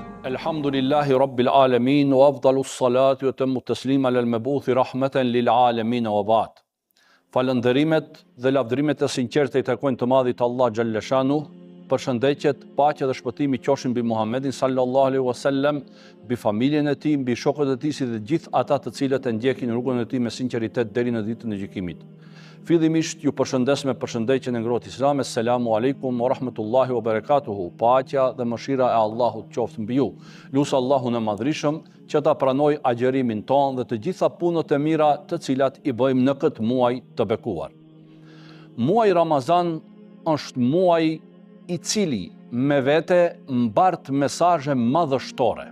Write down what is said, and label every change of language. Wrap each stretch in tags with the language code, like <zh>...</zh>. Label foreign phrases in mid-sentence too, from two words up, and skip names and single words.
<ar>الحمد لله رب العالمين وأفضل الصلاة وأتم التسليم للمبعوث رحمة للعالمين وبعد.</ar> <sq>Falënderimet dhe lavdërimet e sinqerta i takojnë të madhit Allah Gjalleshanu, përshëndetjet, paqja dhe shpëtimi qofshin mbi Muhammedin</sq> <ar>صلى الله عليه وسلم,</ar> <sq>mbi familjen e tij, mbi shokët e tij si dhe gjithë ata të cilët e ndjekin rrugën e tij me sinqeritet deri në ditën e gjykimit. Fillimisht ju përshëndes me përshëndetjen e ngrohtë islame,</sq> <ar>السلام عليكم ورحمة الله وبركاته,</ar> <sq>paqja dhe mëshira e Allahut qoftë mbi ju. Lusë Allahun e madhrishëm që ta pranoj agjerimin ton dhe të gjitha punët e mira të cilat i bëjmë në këtë muaj të bekuar. Muaj Ramazan është muaj i cili me vete mbart mesazhe madhështore.</sq>